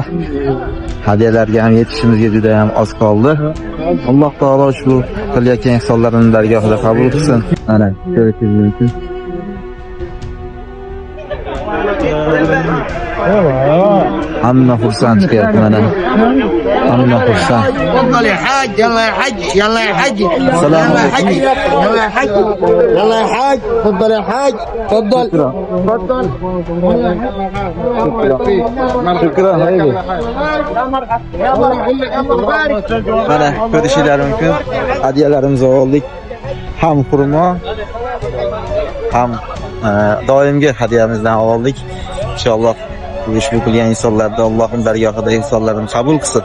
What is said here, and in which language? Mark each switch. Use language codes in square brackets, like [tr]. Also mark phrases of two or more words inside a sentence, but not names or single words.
[uz] Hadiyalarga ham yetishimizga juda ham oz qoldi. Alloh taolo shu qilayotgan ihsonlarini dargohida qabul qilsin. Mana ko'rishingiz mumkin. Hamma xursand chiqyapti mana. Hamma xursand. [ar] تفضل يا حاج يلا يا حاج يلا يا حاج السلام يلا يا حاج عليكم. يلا يا حاج يلا يا حاج تفضل يا حاج تفضل تفضل [uz] Shukran haydi. Mana ko'rishingiz mumkin. Hadiyalarimizni oldik. Ham xurmo, ham doimgi hadiyamizdan oldik. Inshaalloh ushbu qilgan insonlarda Allohning dargohida ihsonlarini qabul qilsin.